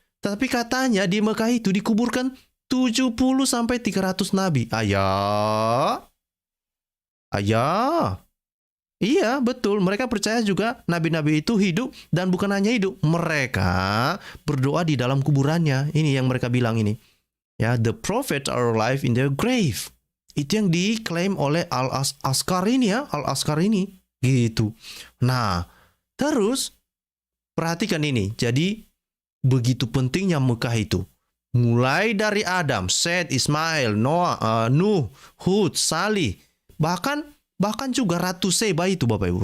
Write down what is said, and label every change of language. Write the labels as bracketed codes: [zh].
[id] Tapi katanya di Mekah itu dikuburkan 70 sampai 300 nabi. Ayah. Iya, betul. Mereka percaya juga nabi-nabi itu hidup dan bukan hanya hidup. Mereka berdoa di dalam kuburannya. Ini yang mereka bilang ini. Ya, [en] the prophets are alive in their grave. [id] Itu yang diklaim oleh Al-Askar ini ya, Al-Askar ini. Gitu. Nah, terus perhatikan ini. Jadi begitu pentingnya Mekah itu. Mulai dari Adam, Set, Ismail, Noah, Nuh, Hud, Salih, bahkan juga Ratu Seba itu Bapak Ibu.